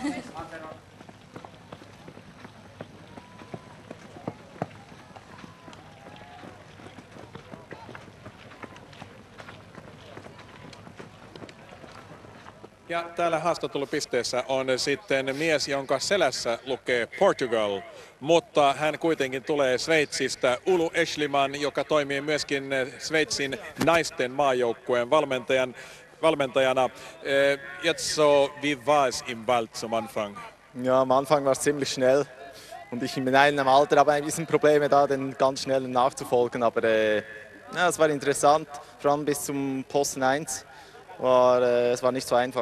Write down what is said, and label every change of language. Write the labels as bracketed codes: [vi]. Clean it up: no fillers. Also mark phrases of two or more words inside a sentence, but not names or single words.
[fi] Ja täällä haastattelupisteessä on sitten mies, jonka selässä lukee Portugal, mutta hän kuitenkin tulee Sveitsistä. Ulu Eschliman, joka toimii myöskin Sveitsin naisten maajoukkueen valmentajana. [de] Jetzt so, wie war es im Wald zum Anfang? Ja, am Anfang war es ziemlich schnell und ich in meinem Alter habe ein bisschen Probleme da, den ganz schnellen nachzufolgen, aber ja, es war interessant, vor allem bis zum Posten 1. Es war nicht so einfach.